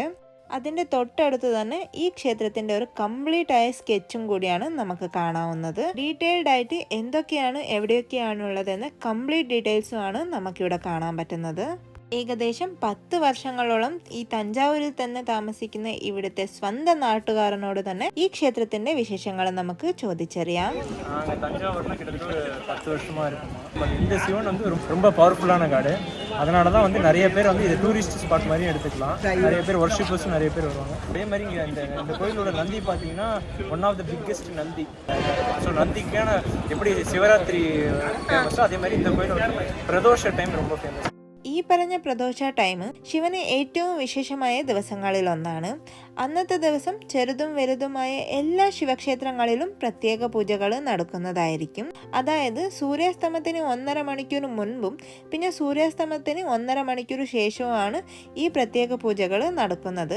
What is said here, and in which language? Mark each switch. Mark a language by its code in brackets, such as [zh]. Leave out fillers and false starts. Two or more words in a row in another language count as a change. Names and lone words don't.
[ml] അതിൻ്റെ തൊട്ടടുത്ത് തന്നെ ഈ ക്ഷേത്രത്തിന്റെ ഒരു കംപ്ലീറ്റ് ആയ സ്കെച്ചും കൂടിയാണ് നമുക്ക് കാണാവുന്നത്. ഡീറ്റെയിൽഡ് ആയിട്ട് എന്തൊക്കെയാണ് എവിടെയൊക്കെയാണുള്ളതെന്ന് [en] complete details [ml] ആണ് നമുക്കിവിടെ കാണാൻ പറ്റുന്നത്. ഏകദേശം 10 വർഷങ്ങളോളം ഈ തഞ്ചാവൂരിൽ തന്നെ താമസിക്കുന്ന ഇവിടുത്തെ സ്വന്തം നാട്ടുകാരനോട് തന്നെ ഈ ക്ഷേത്രത്തിന്റെ വിശേഷങ്ങൾ നമുക്ക് ചോദിച്ചറിയാം. [ta] தஞ்சாவூர்ல கிட்டத்தட்ட ஒரு 10 வருஷமா இருக்கும். இந்த சிவன் வந்து ரொம்ப பவர்ஃபுல்லான காடு. அதனால தான் வந்து நிறைய பேர் வந்து இது [en] tourist spot [ta] மாதிரி எடுத்துக்கலாம். நிறைய பேர் வர்ஷிப்பர்ஸும் நிறைய பேர் வருவாங்க. அதே மாதிரி இங்கே இந்த கோயிலோட நந்தி பார்த்தீங்கன்னா [en] one of the biggest [ta] நந்தி. ஸோ நந்திக்கான எப்படி சிவராத்திரி ஃபேமஸோ அதே மாதிரி இந்த கோயிலோட பிரதோஷ டைம் ரொம்ப ஃபேமஸ். [ml] ഈ പറഞ്ഞ പ്രദോഷ ടൈം ശിവന് ഏറ്റവും വിശേഷമായ ദിവസങ്ങളിൽ ഒന്നാണ്. അന്നത്തെ ദിവസം ചെറുതും വലുതുമായ എല്ലാ ശിവക്ഷേത്രങ്ങളിലും പ്രത്യേക പൂജകൾ നടക്കുന്നതായിരിക്കും. അതായത് സൂര്യാസ്തമത്തിന് 1.5 മണിക്കൂർ മുൻപും പിന്നെ സൂര്യാസ്തമത്തിന് 1.5 മണിക്കൂർ ശേഷവുമാണ് ഈ പ്രത്യേക പൂജകൾ നടക്കുന്നത്.